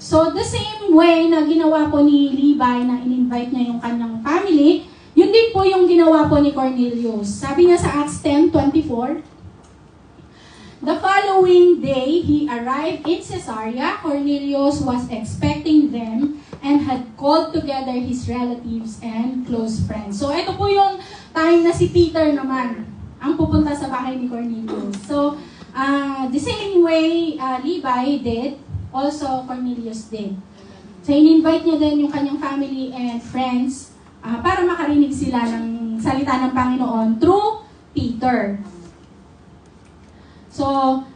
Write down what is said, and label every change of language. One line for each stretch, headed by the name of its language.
English: So, the same way
Filipino: na ginawa po ni Levi na in-invite niya yung kanyang family, yun din po yung ginawa po ni Cornelius. Sabi niya sa
English: Acts 10:24, the following day, he arrived in Caesarea. Cornelius was expecting them and had called together his relatives and close friends.
Filipino: So, ito po yung time na si Peter naman ang pupunta sa bahay ni Cornelius.
English: So, the same way Levi did, also Cornelius did.
Filipino: So, in-invite niya din yung kanyang family and friends para makarinig sila ng salita ng Panginoon through Peter. So,